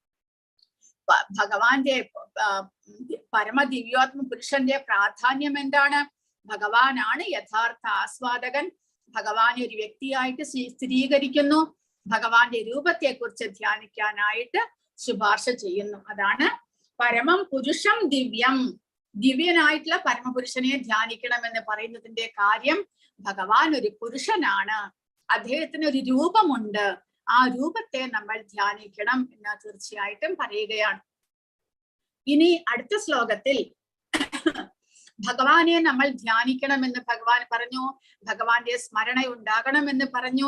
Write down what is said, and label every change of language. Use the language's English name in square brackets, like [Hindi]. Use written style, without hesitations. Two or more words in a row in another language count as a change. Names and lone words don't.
[Malayalam] ഭഗവാന്റെ പരമദിവ്യോത്മ പുരുഷന്റെ പ്രാധാന്യം എന്താണ്? ഭഗവാനാണ് യഥാർത്ഥ ആസ്വാദകൻ. ഭഗവാനെ ഒരു വ്യക്തിയായിട്ട് സ്ഥിരീകരിക്കുന്നു. ഭഗവാന്റെ രൂപത്തെ കുറിച്ച് ധ്യാനിക്കാനായിട്ട് ശുപാർശ ചെയ്യുന്നു. അതാണ് [Sanskrit] परमं पुरुषं दिव्यं. [Malayalam] ദിവ്യനായിട്ടുള്ള പരമപുരുഷനെ ധ്യാനിക്കണം എന്ന് പറയുന്നതിന്റെ കാര്യം ഭഗവാൻ ഒരു പുരുഷനാണ്, അദ്ദേഹത്തിന് ഒരു രൂപമുണ്ട്, ആ രൂപത്തെ നമ്മൾ ധ്യാനിക്കണം എന്ന് തീർച്ചയായിട്ടും പറയുകയാണ്. ഇനി അടുത്ത ശ്ലോകത്തിൽ ഭഗവാനെ നമ്മൾ ധ്യാനിക്കണമെന്ന് ഭഗവാൻ പറഞ്ഞു, ഭഗവാന്റെ സ്മരണ ഉണ്ടാകണമെന്ന് പറഞ്ഞു.